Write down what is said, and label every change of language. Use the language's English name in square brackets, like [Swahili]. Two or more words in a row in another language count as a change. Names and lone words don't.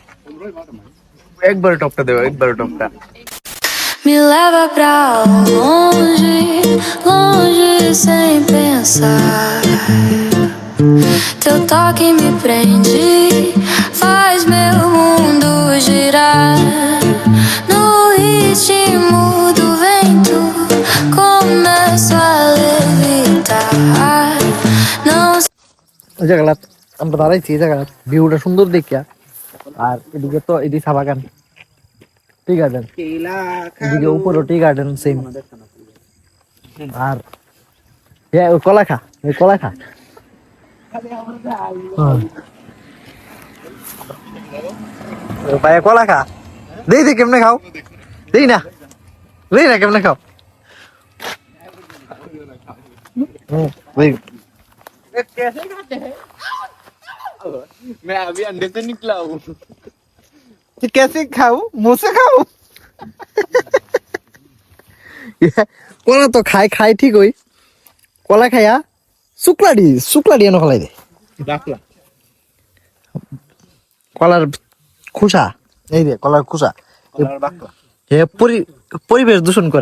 [Bangla] একবারে টপটা দেবো, একবারে টপটা। [Portuguese] Me leva pra longe, longe sem pensar. Teu toque me prende, faz meu mundo girar. No ritmo do vento, começo a levitar. Não [Bangla] ওই জায়গাটা আমরা দাঁড়াইছি, এই জায়গা ভিউটা সুন্দর দেখিয়া। আর এদিকে তো এদিকে চা বাগান, [English] tea garden, [Bangla] এদিকে উপরে [English] tea garden [Bangla] সেম। আর ওই কলা খা, ওই কলা খা। ভাই কলা খা, দেই দে কেমনে খাও, দেই না কেমনে খাও। [Hindi] मैं अभी अंडे से निकला हूँ। कैसे खाऊ, मुंह से खाऊ। [Bangla] কলা তো খাই ঠিক ওই কলা খাইয়া শুক্লা দিয়ে ফেলাই দে। কলার খোসা, এই দে কলার খোসা পরিবেশ দূষণ করে।